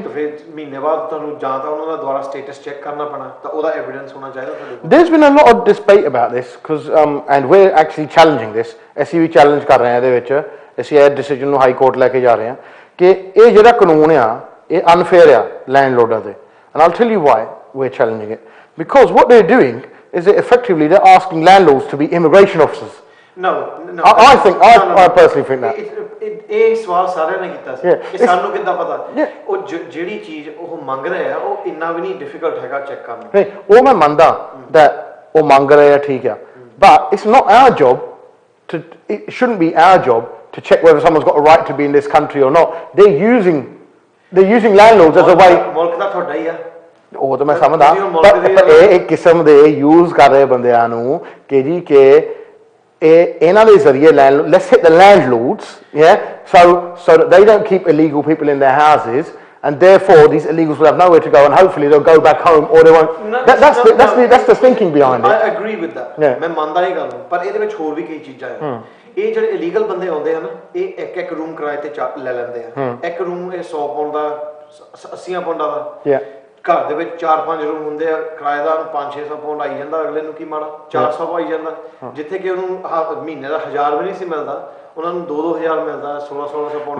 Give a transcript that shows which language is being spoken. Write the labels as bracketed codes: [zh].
[pa] ਤਾਂ ਫਿਰ ਮਹੀਨੇ ਬਾਅਦ ਤੁਹਾਨੂੰ ਜਾਂ ਤਾਂ ਉਹਨਾਂ ਦਾ ਦੁਬਾਰਾ ਸਟੇਟਸ ਚੈੱਕ ਕਰਨਾ ਪੈਣਾ, ਤਾਂ ਉਹਦਾ ਐਵੀਡੈਂਸ ਹੋਣਾ ਚਾਹੀਦਾ ਤੁਹਾਡੇ ਕੋਲ। [en] There's been a lot of debate about this because and we're actually challenging this, [pa] ਅਸੀਂ ਵੀ ਚੈਲੰਜ ਕਰ ਰਹੇ ਹਾਂ ਇਹਦੇ ਵਿੱਚ, ਅਸੀਂ ਇਹ ਡਿਸੀਜਨ ਨੂੰ ਹਾਈ ਕੋਰਟ ਲੈ ਕੇ ਜਾ ਰਹੇ ਹਾਂ ਕਿ ਇਹ ਜਿਹੜਾ ਕਾਨੂੰਨ ਆ ਇਹ ਅਨਫੇਅਰ ਆ ਲੈਂਡਲੋਰਡਾਂ ਦੇ। [en] And I'll tell you why we're challenging it, because what they're doing is that effectively they're asking landlords to be immigration officers. No. I personally think that. [pa] ਇਹ ਸਵਾਲ ਸਾਰਿਆਂ ਨੇ ਕੀਤਾ ਸੀ ਕਿ ਸਾਨੂੰ ਕਿੱਦਾਂ ਪਤਾ ਉਹ ਜਿਹੜੀ ਚੀਜ਼ ਉਹ ਮੰਗ ਰਹੇ ਆ ਉਹ ਇੰਨਾ ਵੀ ਨਹੀਂ ਡਿਫਿਕਲਟ ਹੈਗਾ ਚੈੱਕ ਕਰਨਾ। ਨਹੀਂ, ਉਹ ਮੈਂ ਮੰਨਦਾ [en] that [pa] ਉਹ ਮੰਗ ਰਹੇ ਆ, ਠੀਕ ਆ, [en] but it's not our job to, it shouldn't be our job to check whether someone's got a right to be in this country or not. They're using landlords as a way. [pa] ਮੁਲਕ ਦਾ ਤੁਹਾਡਾ ਹੀ ਆ, ਉਹ ਤਾਂ ਮੈਂ ਸਮਝਦਾ, ਪਰ ਇਹ ਇੱਕ ਕਿਸਮ ਦੇ ਯੂਜ਼ ਕਰ ਰਹੇ ਬੰਦਿਆਂ ਨੂੰ ਕਿ ਜੀ ਕਿ ਇਹਨਾਂ ਦੇ ਜ਼ਰੀਏ [en] let's hit the landlords, so that they don't keep illegal people in their houses, and therefore these illegals will have nowhere to go, and hopefully they'll go back home or they won't. That's the thinking behind it. I agree with that. [pa] ਮੈਂ ਮੰਨਦਾ ਇਹ ਗੱਲ ਨੂੰ, ਪਰ ਇਹਦੇ ਵਿੱਚ ਹੋਰ ਵੀ ਕਈ ਚੀਜ਼ਾਂ ਆ। ਇਹ ਜਿਹੜੇ ਇਲੀਗਲ ਬੰਦੇ ਆਉਂਦੇ ਹਨ ਇਹ ਇੱਕ ਰੂਮ ਕਿਰਾਏ ਤੇ ਲੈ ਲੈਂਦੇ ਆ। ਇੱਕ ਰੂਮ ਇਹ 100 ਪਾਉਂਡ ਦਾ, 80 ਪਾਉਂਡਾਂ ਦਾ। ਘਰ ਦੇ ਵਿੱਚ 4-5 ਰੂਮ ਹੁੰਦੇ ਆ, ਕਿਰਾਏਦਾਰ ਨੂੰ 500-600 ਪਾਉਂਡ ਆਈ ਜਾਂਦਾ, ਅਗਲੇ ਨੂੰ ਕੀ ਮਾੜਾ 400 ਆਈ ਜਾਂਦਾ, ਜਿੱਥੇ ਕਿ ਉਹਨੂੰ ਮਹੀਨੇ ਦਾ 1000 ਵੀ ਨਹੀਂ ਸੀ ਮਿਲਦਾ, ਉਹਨਾਂ ਨੂੰ 2-2000 ਮਿਲਦਾ, 1600 ਪਾਉਂਡ।